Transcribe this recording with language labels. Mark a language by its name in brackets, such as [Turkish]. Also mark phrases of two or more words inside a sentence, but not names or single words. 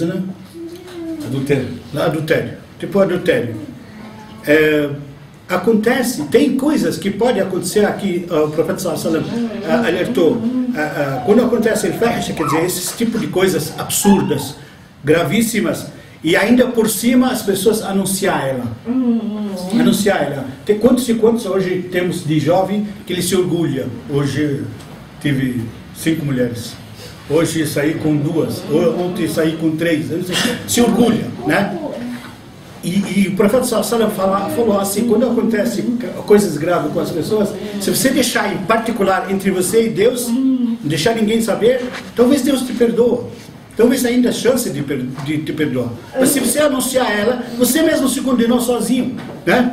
[Portuguese] Adultério. Tipo adultério. Acontece, tem coisas que podem acontecer aqui, o profeta [Arabic] صلى الله عليه وسلم [Portuguese] alertou. Quando acontece al-fahisha, quer dizer, esse tipo de coisas absurdas, gravíssimas, e ainda por cima as pessoas anunciar ela. Tem quantos e quantos hoje temos de jovem que ele se orgulha? Hoje tive 5 mulheres, hoje saí com 2, ontem saí com 3, se orgulha, né? E o profeta [Arabic] صلى الله عليه وسلم [Portuguese] falou assim, quando acontece coisas graves com as pessoas, se você deixar em particular entre você e Deus, não deixar ninguém saber, talvez Deus te perdoa. talvez ainda há chance de te perdoar. Mas se você anunciar ela, você mesmo se condenou sozinho, né?